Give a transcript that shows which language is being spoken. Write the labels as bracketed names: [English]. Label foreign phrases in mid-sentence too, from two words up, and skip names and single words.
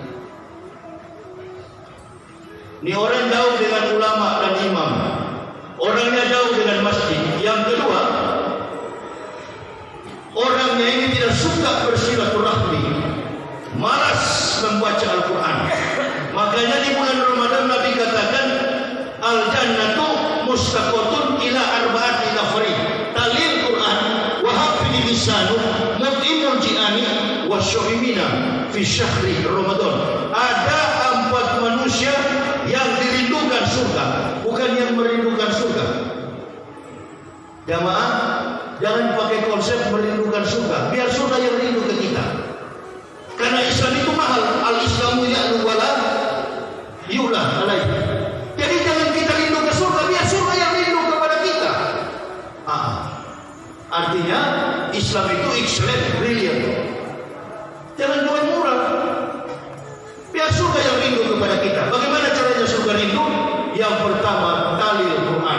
[Indonesian] Ini orang jauh dengan ulama dan imam. Orangnya jauh dengan masjid. Yang kedua, orangnya ini tidak suka bersilaturahmi, malas membaca Al-Quran. Makanya di bulan Ramadan Nabi katakan, [Arabic] الجنة مشتاقة إلى أربعة نفر تالي القرآن وحافظ اللسان مطعم الجيعان والصائمين في شهر رمضان. [Indonesian] Ada 4 manusia yang dirindukan surga, bukan yang merindukan surga. Jamaah, jangan pakai konsep merindukan surga, biar surga yang rindu ke kita. Karena Islam itu mahal. [Arabic] الإسلام يعلو ولا يعلى عليه. [Indonesian] Jadi jangan kita rindu ke surga, biar surga yang rindu kepada kita. Artinya Islam itu [English] excellent, brilliant. [Indonesian] Jangan jual murah, biar surga yang rindu kepada kita. Bagaimana caranya surga rindu? Yang pertama, [Arabic] تالي القرآن.